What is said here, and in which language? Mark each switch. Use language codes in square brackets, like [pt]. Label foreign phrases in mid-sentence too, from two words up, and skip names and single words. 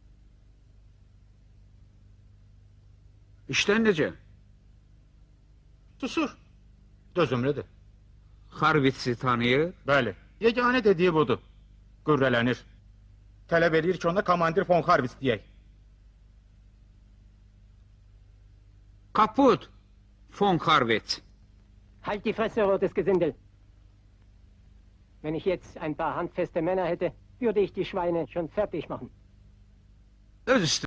[az] İşdən necə? Susur. Dözümlüdür. Harvitsi tanıyır. Bəli. Yeganə dediyi budur. Qürrələnir. Tələb edir ki, ona komandir von Harvis deyək. Kaput. Von Harvitz. [de] Halt die Fresse, rotes Gesindel! Wenn ich jetzt ein paar handfeste Männer hätte, würde ich die Schweine schon fertig machen. [az] Öz üstü.